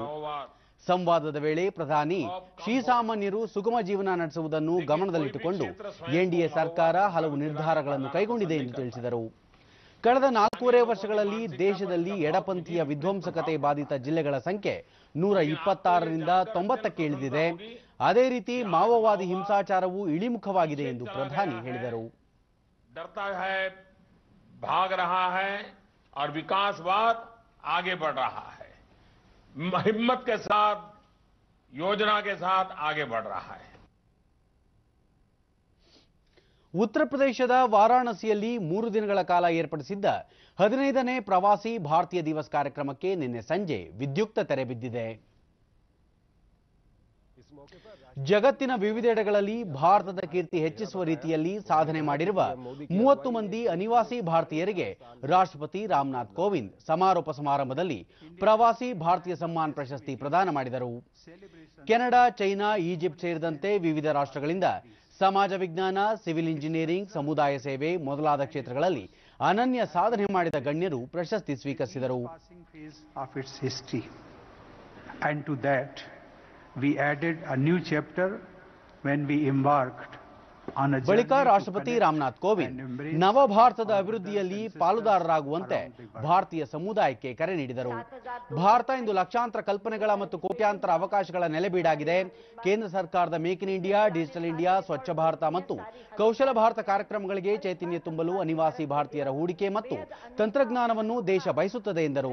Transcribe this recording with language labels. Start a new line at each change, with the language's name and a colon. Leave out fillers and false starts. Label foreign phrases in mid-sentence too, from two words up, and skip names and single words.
Kannada: ಸಂವಾದದ ವೇಳೆ ಪ್ರಧಾನಿ ಶ್ರೀಸಾಮಾನ್ಯರು ಸುಗಮ ಜೀವನ ನಡೆಸುವುದನ್ನು ಗಮನದಲ್ಲಿಟ್ಟುಕೊಂಡು ಎನ್ಡಿಎ ಸರ್ಕಾರ ಹಲವು ನಿರ್ಧಾರಗಳನ್ನು ಕೈಗೊಂಡಿದೆ ಎಂದು ತಿಳಿಸಿದರು. ಕಳೆದ 4.5 ವರ್ಷಗಳಲ್ಲಿ ದೇಶದಲ್ಲಿ ಎಡಪಂಥೀಯ ವಿಧ್ವಂಸಕತೆ ಬಾಧಿತ ಜಿಲ್ಲೆಗಳ ಸಂಖ್ಯೆ 126ರಿಂದ 90ಕ್ಕೆ ಇಳಿದಿದೆ. ಅದೇ ರೀತಿ ಮಾವೋವಾದಿ ಹಿಂಸಾಚಾರವು ಇಳಿಮುಖವಾಗಿದೆ ಎಂದು ಪ್ರಧಾನಿ ಹೇಳಿದರು.
Hindi: भाग रहा है और विकासवाद आगे बढ़ रहा है. हिम्मत के साथ, योजना के साथ आगे बढ़ रहा है.
Kannada: ಉತ್ತರ ಪ್ರದೇಶದ ವಾರಾಣಸಿಯಲ್ಲಿ 3 ದಿನಗಳ ಕಾಲ ಏರ್ಪಡಿಸಿದ್ದ 15ನೇ ಪ್ರವಾಸಿ ಭಾರತೀಯ ದಿವಸ್ ಕಾರ್ಯಕ್ರಮಕ್ಕೆ ನಿನ್ನೆ ಸಂಜೆ ವಿದ್ಯುಕ್ತ ತೆರೆ ಬಿದ್ದಿದೆ. ಜಗತ್ತಿನ ವಿವಿಧೆಡೆಗಳಲ್ಲಿ ಭಾರತದ ಕೀರ್ತಿ ಹೆಚ್ಚಿಸುವ ರೀತಿಯಲ್ಲಿ ಸಾಧನೆ ಮಾಡಿರುವ 30 ಮಂದಿ ಅನಿವಾಸಿ ಭಾರತೀಯರಿಗೆ ರಾಷ್ಟ್ರಪತಿ ರಾಮನಾಥ್ ಕೋವಿಂದ್ ಸಮಾರೋಪ ಸಮಾರಂಭದಲ್ಲಿ ಪ್ರವಾಸಿ ಭಾರತೀಯ ಸಮ್ಮಾನ್ ಪ್ರಶಸ್ತಿ ಪ್ರದಾನ ಮಾಡಿದರು. ಕೆನಡಾ, ಚೈನಾ, ಈಜಿಪ್ಟ್ ಸೇರಿದಂತೆ ವಿವಿಧ ರಾಷ್ಟ್ರಗಳಿಂದ ಸಮಾಜ ವಿಜ್ಞಾನ,
English: civil engineering,
Kannada: ಸಮುದಾಯ ಸೇವೆ ಮೊದಲಾದ ಕ್ಷೇತ್ರಗಳಲ್ಲಿ ಅನನ್ಯ ಸಾಧನೆ ಮಾಡಿದ ಗಣ್ಯರು ಪ್ರಶಸ್ತಿ ಸ್ವೀಕರಿಸಿದರು.
English: We added a new chapter when we embarked on a
Kannada: ಬಳಿಕ ರಾಷ್ಟ್ರಪತಿ ರಾಮನಾಥ್ ಕೋವಿಂದ್ ನವ ಭಾರತದ ಅಭಿವೃದ್ಧಿಯಲ್ಲಿ ಪಾಲುದಾರರಾಗುವಂತೆ ಭಾರತೀಯ ಸಮುದಾಯಕ್ಕೆ ಕರೆ ನೀಡಿದರು. ಭಾರತ ಇಂದು ಲಕ್ಷಾಂತರ ಕಲ್ಪನೆಗಳ ಮತ್ತು ಕೋಟ್ಯಾಂತರ ಅವಕಾಶಗಳ ನೆಲೆಬೀಡಾಗಿದೆ. ಕೇಂದ್ರ ಸರ್ಕಾರದ ಮೇಕ್ ಇನ್ ಇಂಡಿಯಾ, ಡಿಜಿಟಲ್ ಇಂಡಿಯಾ, ಸ್ವಚ್ಛ ಭಾರತ ಮತ್ತು ಕೌಶಲ ಭಾರತ ಕಾರ್ಯಕ್ರಮಗಳಿಗೆ ಚೈತನ್ಯ ತುಂಬಲು ಅನಿವಾಸಿ ಭಾರತೀಯರ ಹೂಡಿಕೆ ಮತ್ತು ತಂತ್ರಜ್ಞಾನವನ್ನು ದೇಶ ಬಯಸುತ್ತದೆ ಎಂದರು.